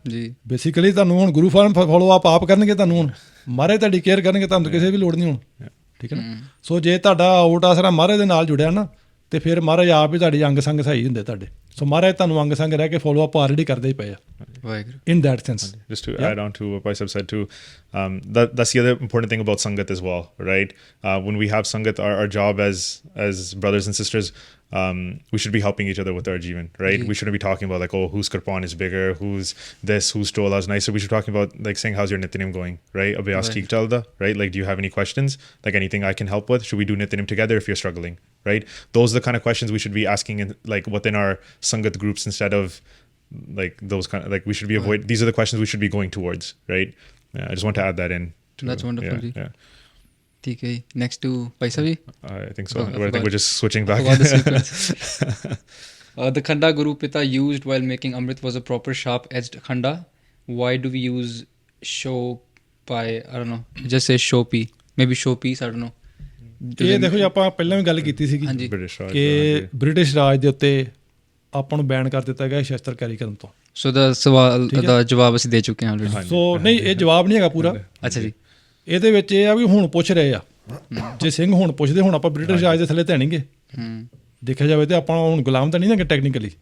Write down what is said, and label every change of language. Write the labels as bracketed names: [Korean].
[Punjabi] ਜੀ ਬੇਸਿਕਲੀ ਤੁਹਾਨੂੰ ਹੁਣ ਗੁਰੂ ਫਾਰਮ ਫੋਲੋ ਆਪ ਕਰਨਗੇ, ਤੁਹਾਨੂੰ ਹੁਣ ਮਹਾਰਾਜ ਤੁਹਾਡੀ ਕੇਅਰ ਕਰਨਗੇ, ਤੁਹਾਨੂੰ ਕਿਸੇ ਵੀ ਲੋੜ ਨਹੀਂ ਹੁਣ, ਠੀਕ ਹੈ ਨਾ। ਸੋ ਜੇ ਤੁਹਾਡਾ ਓਟ ਆਸਰਾ ਮਹਾਰਾਜ ਦੇ ਨਾਲ ਜੁੜਿਆ ਨਾ ਤੇ ਫਿਰ ਮਹਾਰਾਜ ਆਪ ਹੀ ਤੁਹਾਡੀ ਅੰਗ ਸੰਗ ਸਹੀ ਹੁੰਦੇ ਤੁਹਾਡੇ। ਸੋ ਮਹਾਰਾਜ ਤੁਹਾਨੂੰ ਅੰਗ ਸੰਗ ਰਹਿ ਕੇ ਫੋਲੋ ਅਪ ਆਲਰੇਡੀ ਕਰਦੇ ਹੀ ਪਏ ਆ Waheguru. [English] In that sense. Just to add on to what Bhai Sahib said too, that's the other important thing about Sangat as well, right? When we have Sangat, our job as brothers and sisters, we should be helping each other with our Jeevan, right? We shouldn't be talking about like, oh, whose Kirpan is bigger, who's this, whose Tola is nicer. We should be talking about like saying, how's your Nityanim going, right? [Punjabi] Abhyas theek chalda, [English] right? Like, do you have any questions? Like anything I can help with? Should we do Nityanim together if you're struggling, right? Those are the kind of questions we should be asking in like within our Sangat groups instead of like those kind of like we should be avoid. These are the questions we should be going towards, right? Yeah, I just want to add that in. That's wonderful, Yeah, [Punjabi] ji. [English] yeah. [Punjabi] ਠੀਕ ਹੈ ਜੀ। [English] next to [Punjabi] Bhai Sahib ji. [English] I think so. I I think we're just switching back. forgot the sequence. The khanda Guru Pita used while making Amrit was a proper sharp edged khanda. Why do we use shopi? I don't know. Just say shopi. Maybe showpiece. I don't know. [Punjabi] ਇਹ ਦੇਖੋ ਜੀ, ਆਪਾਂ ਪਹਿਲਾਂ ਵੀ ਗੱਲ ਕੀਤੀ ਸੀਗੀ ਹਾਂਜੀ [English] British Raj, [Punjabi] ਕਿ ਬ੍ਰਿਟਿਸ਼ ਰਾਜ ਦੇ ਉੱਤੇ ਆਪਾਂ ਨੂੰ ਬੈਨ ਕਰ ਦਿੱਤਾ ਗਿਆ ਸ਼ਸਤਰ ਕੈਰੀ ਕਰਨ ਤੋਂ। ਸੋ ਦਾ ਸਵਾਲ ਦਾ ਜਵਾਬ ਅਸੀਂ ਦੇ ਚੁੱਕੇ ਹਾਂ ਆਲਰੇਡੀ। ਸੋ ਨਹੀਂ, ਇਹ ਜਵਾਬ ਨਹੀਂ ਹੈਗਾ ਪੂਰਾ। ਅੱਛਾ ਜੀ। ਇਹਦੇ ਵਿੱਚ ਇਹ ਆ ਵੀ ਹੁਣ ਪੁੱਛ ਰਹੇ ਆ, ਜੇ ਸਿੰਘ ਹੁਣ ਪੁੱਛਦੇ, ਹੁਣ ਆਪਾਂ ਬ੍ਰਿਟਿਸ਼ ਰਾਜ ਦੇ ਥੱਲੇ ਤਾਂ ਨਹੀਂਗੇ, ਦੇਖਿਆ ਜਾਵੇ ਤੇ ਆਪਾਂ ਹੁਣ ਗੁਲਾਮ ਤਾਂ ਨਹੀਂ ਨਾ ਟੈਕਨੀਕਲੀ